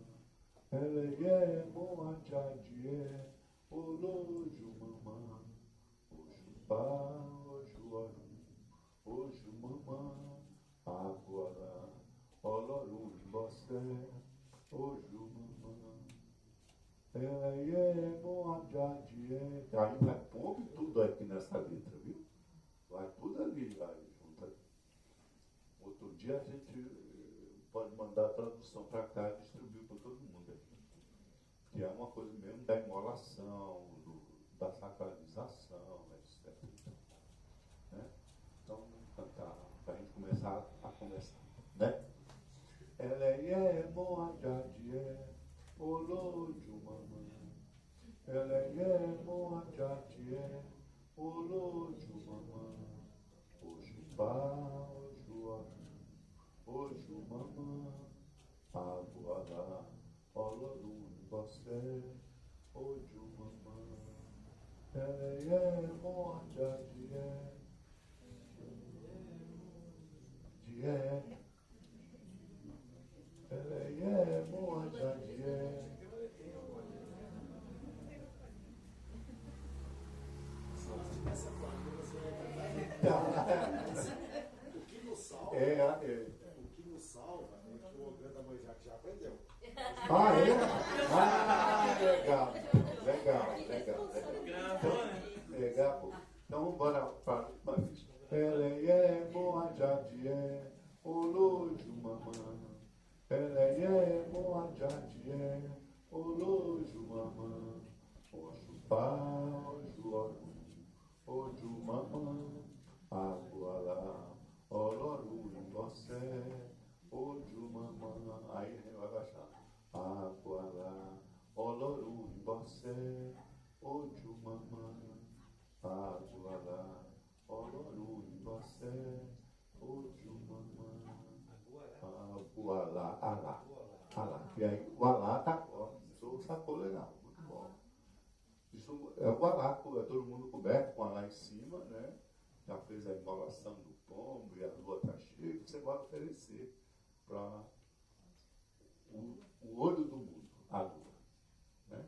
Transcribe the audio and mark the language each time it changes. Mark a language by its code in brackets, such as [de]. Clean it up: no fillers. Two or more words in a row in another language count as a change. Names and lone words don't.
[yo] Eleye Moajadie, Oloju Mama. Oxupá, Oxuaru, Oxu Mama. Aguará, Olorum Bossé, Oxu Mama. Eleye Moajadie. [pt] Aí vai pondo tudo aqui nessa letra, viu? Vai tudo ali, vai junto ali. Outro dia a gente pode mandar a tradução para cá e distribuir para todo mundo aqui. Que é uma coisa mesmo da imolação, da sacralização, etc. Né? Então, vamos cantar para a gente começar a conversar. Né? [yo] Eleye Moajadie, Oloju Mama. Eleye Moajadie, Oloju Mama. Oxupá, Oxuaru, Oxu Mama. Aguará, Olorum Bossé, Oxu Mama. Eleye Moajadie, Die. Eleye Moajadie. [pt] Essa parte você o que nos salva, o que nos salva é que o Oganda Moijak já aprendeu. Ah, é? Ah, legal. Legal. Então vamos embora para uma vez. [yo] Eleye Moajadie, Oloju Mama. Eleye Moajadie, Oloju Mama. Oxupá, Oxuaru, Oxu Mama. Aguará, Olorum Bossé, Oxu Mama. [pt] Aí vai baixar. [yo] Aguará, Olorum Bossé, Oxu Mama. Aguará, Olorum Bossé, Oxu Mama. Aguará, [pt] Alá. E aí o Alá tá agora. Isso sacou legal, muito bom. Isso é o Alá, é todo mundo coberto com Alá em cima, né? Já fez a imolação do pombo e a lua está cheia, você vai oferecer para o olho do mundo, a lua, né?